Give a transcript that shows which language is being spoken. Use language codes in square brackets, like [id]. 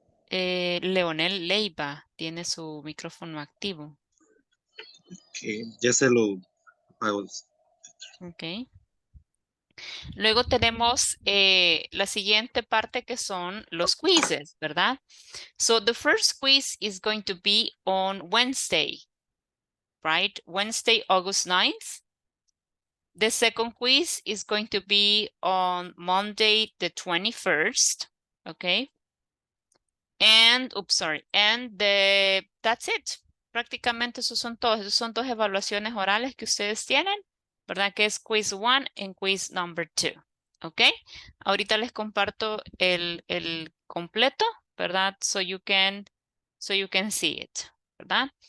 [es] Leonel Leiva tiene su micrófono activo. Que ya se lo apago. Ok. Luego tenemos la siguiente parte que son los quizzes, ¿verdad? [en] So the first quiz is going to be on Wednesday, right? Wednesday, August 9th. The second quiz is going to be on Monday, the 21st, okay? And, oops, sorry, and that's it. [es] Prácticamente esos son todos. Esos son dos evaluaciones orales que ustedes tienen, ¿verdad? Que es quiz 1 [en] and quiz number 2, [es] ¿ok? Ahorita les comparto el completo, ¿verdad? [en] So you can see it, ¿verdad?